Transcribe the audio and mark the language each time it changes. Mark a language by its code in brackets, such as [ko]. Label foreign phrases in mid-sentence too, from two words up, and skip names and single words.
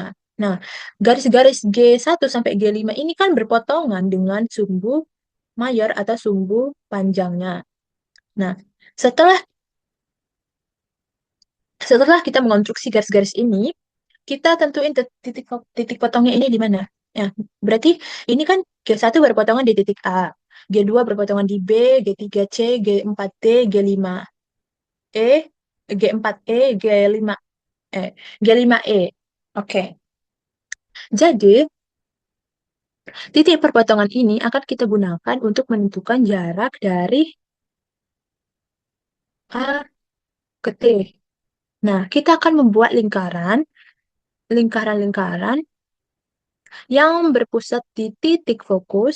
[id] Nah, garis-garis G1 sampai G5 ini kan berpotongan dengan sumbu mayor atau sumbu panjangnya. Nah, setelah setelah kita mengonstruksi garis-garis ini, kita tentuin titik titik potongnya ini di mana. Ya, berarti ini kan G1 berpotongan di titik A, G2 berpotongan di B, G3C, G4D, G5E, G4E, G5E. Oke. Jadi, titik perpotongan ini akan kita gunakan untuk menentukan jarak dari A ke T. Nah, kita akan membuat lingkaran-lingkaran yang berpusat di titik fokus.